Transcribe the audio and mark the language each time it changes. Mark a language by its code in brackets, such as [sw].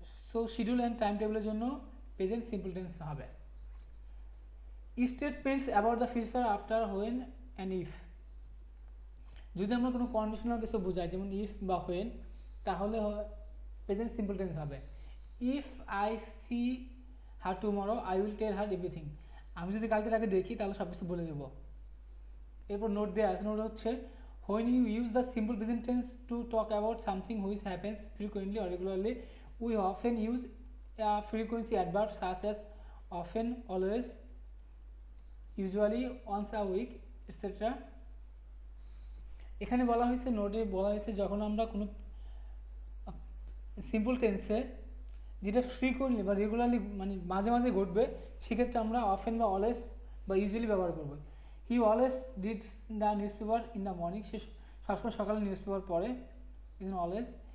[bn] So schedule and time টেবিলের জন্য present simple tense হবে। [en] statements about the future after when and if, [bn] যদি আমরা কোনো কন্ডিশনাল কিছু বোঝাই, যেমন ইফ বা হোয়েন, তাহলে প্রেজেন্ট সিম্পল টেন্স হবে। [en] if I see her tomorrow I will tell her everything, [bn] আমি যদি কালকে তাকে দেখি তাহলে সব কিছু বলে দেবো। এরপর নোট দেওয়া আছে, নোট হচ্ছে [en] when you use the simple present tense to talk about something which happens frequently or regularly, we often use a frequency adverb such as often, always, usually, once a week, etc. [bn] এখানে বলা হয়েছে, নোটে বলা হয়েছে যখন আমরা কোনো simple টেন্সে যেটা ফ্রিকোয়েন্টলি বা রেগুলারলি মানে মাঝে মাঝে ঘটবে, সেক্ষেত্রে আমরা অফেন বা অলওয়েজ বা ইউজুয়ালি ব্যবহার করব। [en] he always reads the newspaper in the morning, [bn] সে সবসময় সকালে নিউজ পেপার পড়ে, [en] In always.